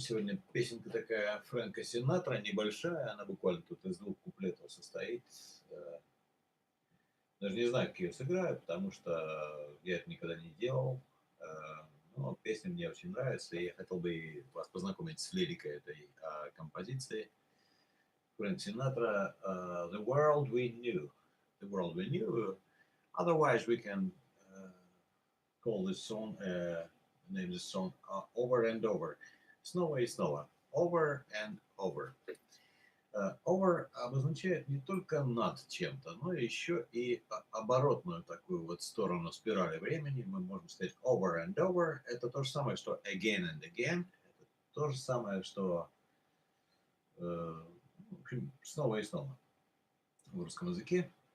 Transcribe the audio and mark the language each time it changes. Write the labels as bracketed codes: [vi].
[ru] Сегодня песенка такая Фрэнка Синатра, небольшая, она буквально тут из двух куплетов состоит. Даже не знаю, как ее сыграю, потому что я это никогда не делал. Но песня мне очень нравится, и я хотел бы вас познакомить с лирикой этой композиции. Фрэнк Синатра, [en] The World We Knew. The World We Knew. Otherwise, we can call this song, name this song Over and Over. [ru] Снова и снова. [en] Over and over. [ru] Over обозначает не только над чем-то, но еще и оборотную такую вот сторону спирали времени. Мы можем сказать [en] over and over. [ru] Это то же самое, что [en] again and again. [ru] Это то же самое, что в общем, снова и снова в русском языке.